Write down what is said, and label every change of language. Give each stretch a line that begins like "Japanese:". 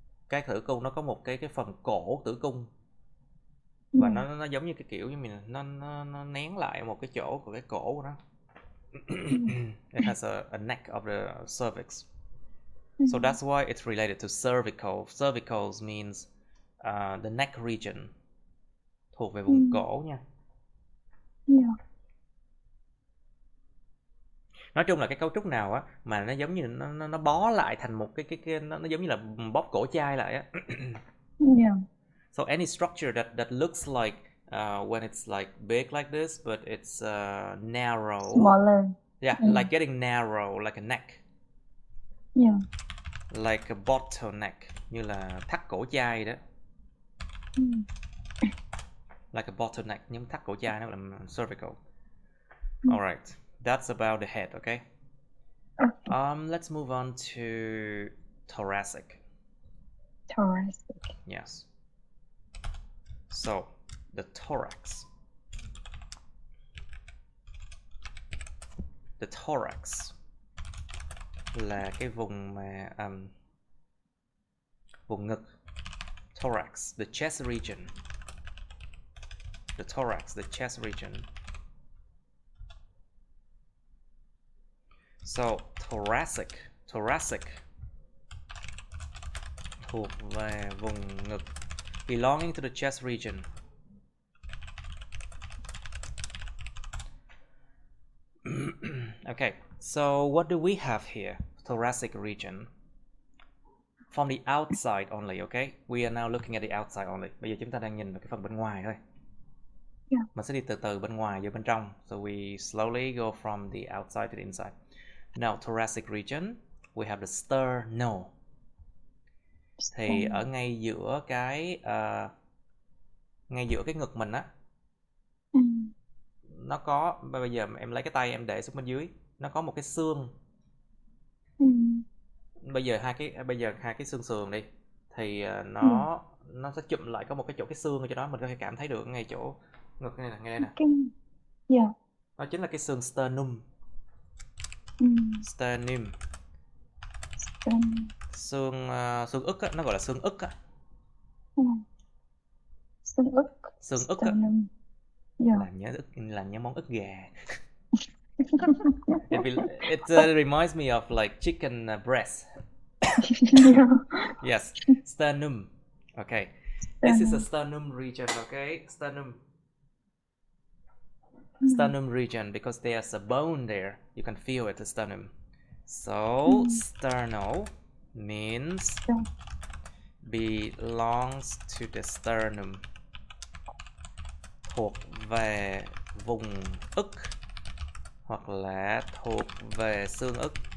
Vietnamese: Cái tử cung nó có một cái phần cổ tử cung. Và nó giống như cái kiểu như mình nó nén lại một cái chỗ của cái cổ của nó.
English: It has a neck of the cervix. So that's why it's related to cervical. Cervical means the neck region,
Vietnamese: thuộc về vùng cổ nha. Nói chung là cái cấu trúc nào á mà nó giống như nó bó lại thành một cái nó giống như là bóp cổ chai lại á.
English: So any structure that looks like when it's like big like this, but it's narrow. Smaller. Yeah, like getting narrow, like a neck. Yeah. Like a bottleneck,
Vietnamese: như là thắt cổ chai đó.
English: Like a bottleneck,
Vietnamese: nhưng thắt cổ chai nó là cervical.
English: Alright, that's about the head, okay? Let's move on to thoracic. Yes. So, the thorax. The thorax
Vietnamese: là cái vùng mà vùng ngực.
English: Thorax, the chest region. The thorax, the chest region.
Vietnamese: So, thoracic thuộc về vùng ngực.
English: Belonging to the chest region. Okay, so what do we have here? Thoracic region. From the outside only, okay? We are now looking at the outside only.
Vietnamese: Bây giờ chúng ta đang nhìn vào cái phần bên ngoài thôi. Mình sẽ đi từ từ bên ngoài vô bên trong.
English: So we slowly go from the outside to the inside. Now, thoracic region, we have the sternum.
Vietnamese: Thì ở ngay giữa cái ngực mình á, nó có, bây giờ em lấy cái tay em để xuống bên dưới, nó có một cái xương. Bây giờ hai cái xương sườn đi, thì nó sẽ chụm lại có một cái chỗ cái xương ở chỗ đó, mình có thể cảm thấy được ngay chỗ ngực này nè, ngay đây nè. Cái dạ. Đó chính là cái xương sternum. Sternum. Xương xương ức á, nó gọi là xương ức á. Xương ức. Xương ức á. Dạ. Làm nhớ món ức gà.
English: It reminds me of like chicken breast. Yes, sternum. Okay, this is a sternum region. Okay, sternum region, because there's a bone there. You can feel it, the sternum. So sternal means belongs to the sternum,
Vietnamese: thuộc về vùng ức hoặc là thuộc về xương ức.